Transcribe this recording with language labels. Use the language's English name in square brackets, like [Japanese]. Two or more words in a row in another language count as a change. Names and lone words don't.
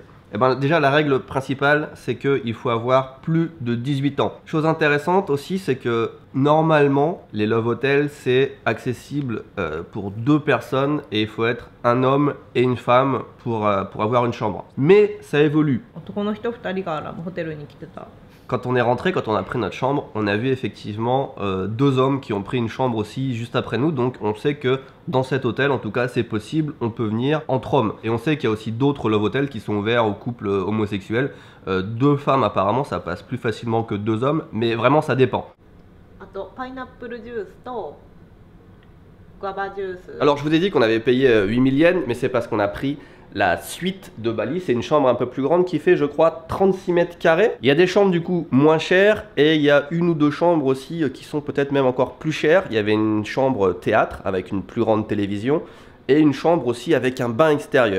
[French] Eh ben, déjà, la règle principale, c'est qu'il faut avoir plus de 18 ans. Chose intéressante aussi, c'est que normalement, les [English] love hotels, [French] c'est accessible pour 2 personnes et il faut être un homme et une femme pour avoir une chambre. Mais ça évolue. [Japanese] 男の人2人がホテルに来てた。 [French] Quand on est rentré, quand on a pris notre chambre, on a vu effectivement 2 hommes qui ont pris une chambre aussi juste après nous. Donc on sait que dans cet hôtel, en tout cas, c'est possible, on peut venir entre hommes. Et on sait qu'il y a aussi d'autres [English] love hotels [French] qui sont ouverts aux couples homosexuels. 2 femmes apparemment, ça passe plus facilement que 2 hommes, mais vraiment ça dépend. [Japanese] あとパイナップルジュースとグアバジュース。 [French] Alors je vous ai dit qu'on avait payé 8000 yens, mais c'est parce qu'on a pris la suite de Bali. C'est une chambre un peu plus grande qui fait, je crois, 36 mètres carrés. Il y a des chambres du coup moins chères et il y a 1 ou 2 chambres aussi qui sont peut-être même encore plus chères. Il y avait une chambre théâtre avec une plus grande télévision et une chambre aussi avec un bain extérieur.